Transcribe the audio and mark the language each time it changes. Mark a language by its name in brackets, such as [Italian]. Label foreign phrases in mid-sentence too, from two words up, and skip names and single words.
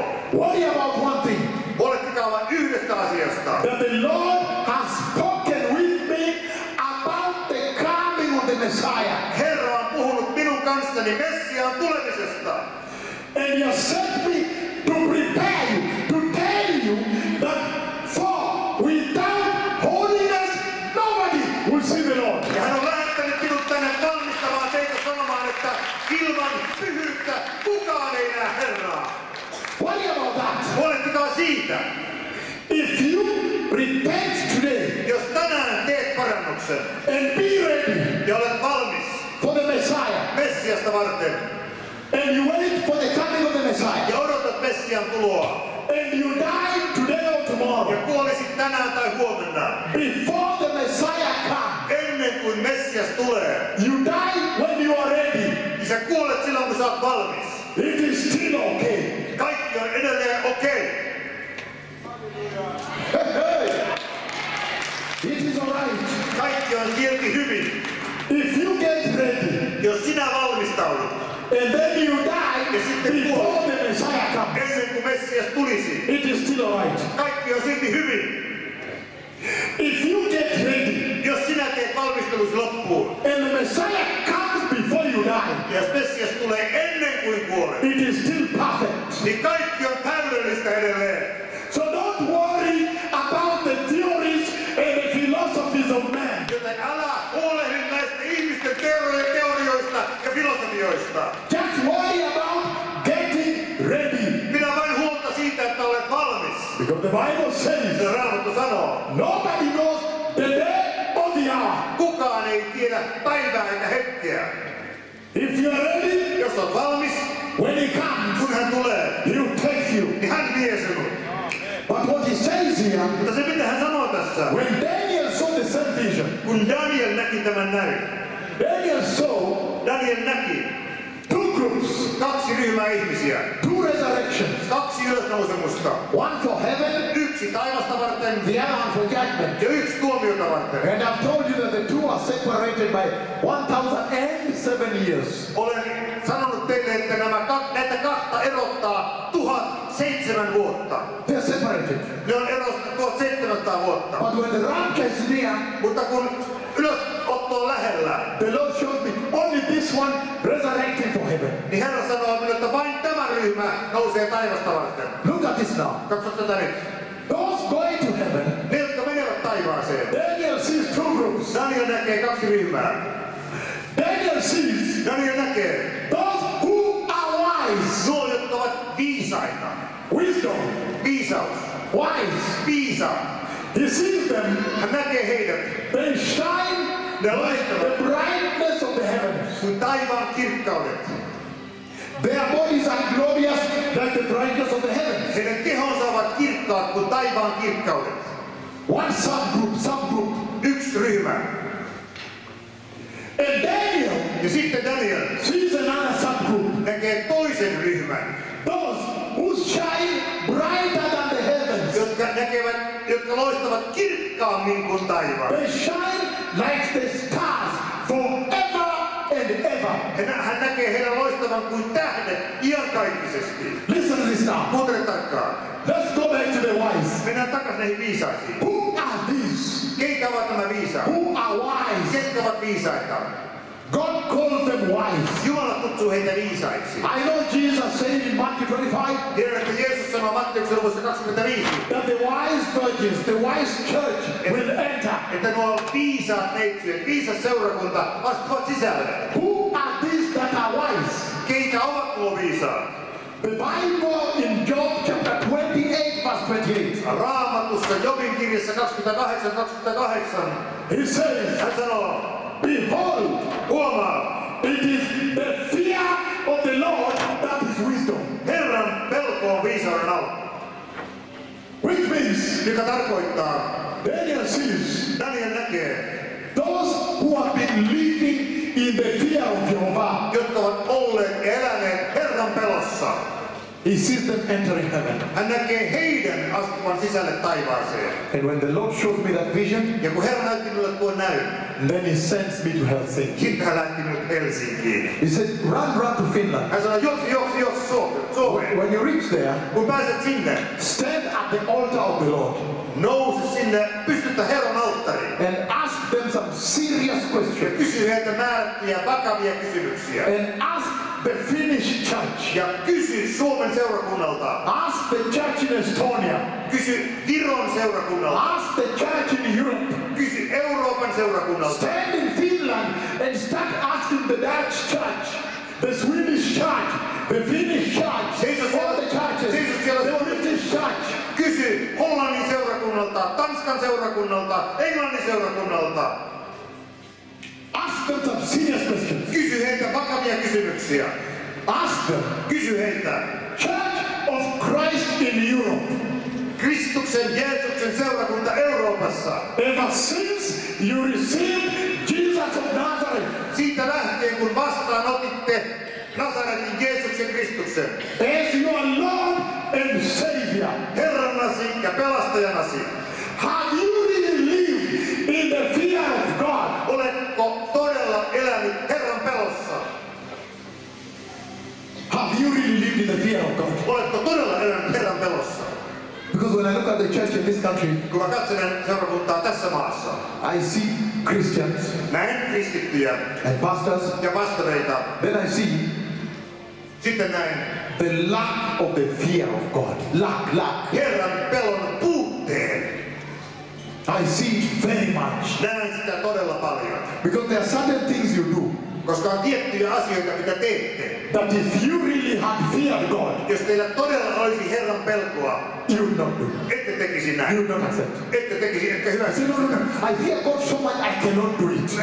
[English] Worry about one thing. [Finnish] Huolehtikaa vain yhdestä asiasta. [English] That the Lord has spoken with me about the coming of the Messiah. [Finnish] Herra on puhunut minun kanssani Messiaan tulemisesta. [English] And he has sent me to prepare you, to tell you that for without holiness nobody will see the Lord. [Finnish] Ja hän on lähettänyt minut tänne valmistamaan teitä sanomaan, että ilman pyhyyttä kukaan ei näe Herraa. [English] Worry about that. [Finnish] Huolehtikaa siitä. [English] If you repent today [Finnish] Jos tänään teet parannuksen [English] and be ready [Finnish] ja olet valmis [English] for the Messiah, [Finnish] Messiasta varten [English] and you wait for the coming of the Messiah, [Finnish] ja odotat Messian tuloa [English] and you die today or [Finnish] ja [English] tomorrow, [Finnish] kuolisit tänään tai huomenna, [English] before the Messiah comes, [Finnish] ennen kuin Messias tulee, [English] you die when you are ready. [Finnish] niin sä kuolet silloin kun sä oot valmis. [English] It is still okay. [Finnish] Kaikki on edelleen okei. [English] Hey. It is alright. [Finnish] Kaikki on silti hyvin. [English] If you get ready [Finnish] Jos sinä valmistaudut [English] and then you die before the Messiah comes, [Finnish] ennen kuin Messias tulisi, [English] it is still alright. [Finnish] kaikki on silti hyvin. [English] If you get ready [Finnish] Jos sinä teet valmistelusi loppuun [English] and the Messiah comes before you die, [Finnish] ja jos Messias tulee ennen kuin kuolet, [English] it is still perfect. [Finnish] niin kaikki on täydellistä edelleen. [English] So don't worry about the theories and the philosophies of man. [Finnish] Joten älä huolehdi näistä ihmisten teorioista ja filosofioista. [English] Just worry about getting ready. [Finnish] Pidä vain huolta siitä, että olet valmis. [English] Because the Bible says, [Finnish] Ja Raamattu sanoo, [English] nobody knows the day or the hour. [Finnish] kukaan ei tiedä päivää eikä hetkeä. [English] If you are ready, [Finnish] Jos olet valmis, [English] when he comes, [Finnish] kun hän tulee, [English] he will take you. [Finnish] niin hän vie sinut. [English] But what he says here, [Finnish] Mutta se mitä hän sanoo tässä, [English] when Daniel saw the same vision, [Finnish] kun Daniel näki tämän näin. Daniel näki [English] two groups, [Finnish] kaksi ryhmää ihmisiä. [English] two resurrections, [Finnish] Kaksi ylösnousemusta. [English] one for heaven, [Finnish] Yksi taivasta varten [English] the other one for judgment. [Finnish] ja yksi tuomiota varten. [English] And I've told you that the two are separated by 1,007 years. [Finnish] Olen sanonut teille, että näitä kahta erottaa 1007 vuotta. [English] They're separated. [Finnish] Ne on erossa 1700 vuotta. [English] But when the rapture is near, [Finnish] Mutta kun ylösotto on lähellä, [English] the Lord shows me only this one resurrecting for heaven. [Finnish] niin Herra sanoo minulle, että vain tämä ryhmä nousee taivasta varten. [English] Look at this now. [Finnish] Katso tätä nyt. [English] Those going to heaven, [Finnish] Ne, jotka menevät taivaaseen. [English] Daniel sees two groups. [Finnish] Daniel näkee kaksi ryhmää. [English] Daniel sees [Finnish] Daniel näkee [English] those who are wise. [Finnish] nuo, jotka ovat viisaita. [English] Wisdom. [Finnish] Viisaus. [English] Wise. [Finnish] Viisaat. [English] He sees them. [Finnish] Hän näkee heidät [English] They shine like the brightness of the heavens. [Finnish] kuin taivaan kirkkaudet. [English] Their bodies are glorious like the brightness of the heavens. [Finnish] Heidän kehonsa ovat kirkkaat kuin taivaan kirkkaudet. [English] One subgroup. [Finnish] Yksi ryhmä. [English] And Daniel [Finnish] Ja sitten Daniel [English] sees another subgroup. [Finnish] näkee toisen ryhmän, [English] Those who shine brighter than the heavens. [Finnish] jotka loistavat kirkkaammin kuin taivaan. [English] They shine like the stars forever and ever. [Finnish] Hän näkee heidän loistavan kuin tähdet iankaikkisesti. [English] Listen to this now. [Finnish] Kuuntele tarkkaan. [English] Let's go back to the wise. [Finnish] Mennään takaisin näihin viisaisiin. [English] Who are these? [Finnish] Keitä ovat nämä viisaat? [English] Who are wise? [Finnish] Ketkä ovat viisaita? [English] God calls them wise. [Finnish] Jumala kutsuu heitä viisaiksi. [English] I know Jesus said in Matthew 25 [Finnish] Tiedän, että Jeesus sanoo Matteuksen luvussa 25, [English] that the wise virgins, the wise church will enter. [Finnish] että nuo viisaat neitsyt, viisas seurakunta astuvat sisälle. [English] Who are these that are wise? [Finnish] Keitä ovat nuo viisaat? [English] The Bible in Job chapter 28 verse 28. [Finnish] Raamatussa Jobin kirjassa 28. [English] He says, [Finnish] Hän sanoo, [English] behold, [Finnish] huomaa, [English] it is the fear of the Lord that is wisdom. [Finnish] Herran pelko on viisauden alku. [English] Which means [Finnish] Mikä tarkoittaa, [English] Daniel sees [Finnish] Daniel näkee, [English] those who have been living in the fear of Jehovah. [Finnish] jotka ovat olleet ja eläneet Herran pelossa. [English] He sees them entering heaven. [Finnish] Hän näkee heidän astuvan sisälle taivaaseen. [English] And when the Lord shows me that vision, [Finnish] Ja kun Herra näytti minulle tuon näyn, [English] then he sends me to Helsinki. [Finnish] sitten hän lähti minut Helsinkiin. [English] He said, run to Finland. [Finnish] Hän sanoi, juoksi Suomeen. [English] When you reach there, [Finnish] Kun pääset sinne, [English] stand at the altar of the Lord [Finnish] nouse sinne, pystytä Herran alttariin. [English] and ask them some serious [Finnish] Ja [English] questions. [Finnish] kysy heiltä määrättyjä vakavia kysymyksiä. [English] And ask the Finnish church. [Finnish] Ja kysy Suomen seurakunnalta. [English] Ask the church in Estonia. [Finnish] Kysy Viron seurakunnalta. [English] Ask the church in Europe. [Finnish] Kysy Euroopan seurakunnalta. [English] Stand in Finland and start asking the Dutch church, the Swedish church, the Finnish church, all the churches, the British church. [Finnish] Kysy Hollannin seurakunnalta, Tanskan seurakunnalta, Englannin seurakunnalta. [English] Ask them some serious questions. [Finnish] Kysy heiltä vakavia kysymyksiä. [English] Ask them, [Finnish] Kysy heiltä. [English] Church of Christ in Europe, [Finnish] Kristuksen Jeesuksen seurakunta Euroopassa. [English] ever since you received Jesus of Nazareth [Finnish] Siitä lähtien kun vastaanotitte Nasaretin Jeesuksen Kristuksen. [English] as your Lord and Savior, [Finnish] Herrannasi ja pelastajanasi. [English] have you really lived in the fear of God? [Finnish] Oletko todella elänyt Herran pelossa? [English] Have you really lived in the fear of God? [Finnish] Oletko todella elänyt Herran pelossa? [English] Because when I look at the church in this country, [Finnish] Kun mä katselen seurakuntaa tässä maassa, [English] I see Christians [Finnish] näen kristittyjä [English] and pastors, [Finnish] ja pastoreita, [English] then I see [Finnish] sitten näen [English] the lack of the fear of God. Lack. [Finnish] Herran pelon puutteen. [English] I see it very much. [Finnish] Näen sitä todella paljon. [English] Because there are certain things you do [Finnish] Koska on tiettyjä asioita, mitä teette. [English] that if you really had feared God, [Finnish] Jos teillä todella olisi Herran pelkoa, [English] you would not do. [Finnish] ette tekisi [English] You [Finnish] näin. [English] would not accept. [Finnish] Ette tekisi, etkä [English] I [Finnish] hyväksy. [English] say, no. I fear God so much I cannot do it.